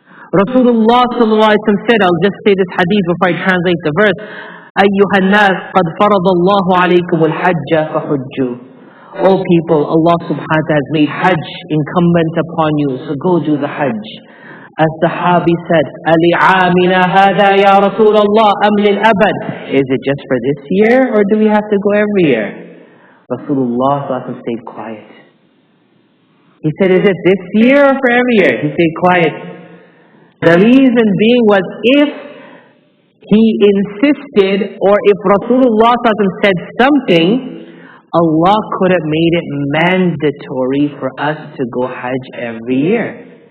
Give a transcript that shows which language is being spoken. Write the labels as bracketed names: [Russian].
[English] Rasulullah said, I'll just say this hadith before I translate the verse, [Arabic] أَيُّهَا النَّاسِ قَدْ فَرَضَ اللَّهُ عَلَيْكُمُ الْحَجَّ فَحُجُّوا. [English] O people, Allah subhanahu wa ta'ala has made Hajj incumbent upon you, so go do the Hajj. As the Sahabi said, [Arabic] أَلِعَامِنَا هَذَا يَا رَسُولَ اللَّهِ أَمْ لِلْأَبَدِ. [English] Is it just for this year, or do we have to go every year? Rasulullah stayed quiet. He said, is it this year or for every year? He stayed quiet. The reason being was if he insisted, or if Rasulullah said something, Allah could have made it mandatory for us to go Hajj every year.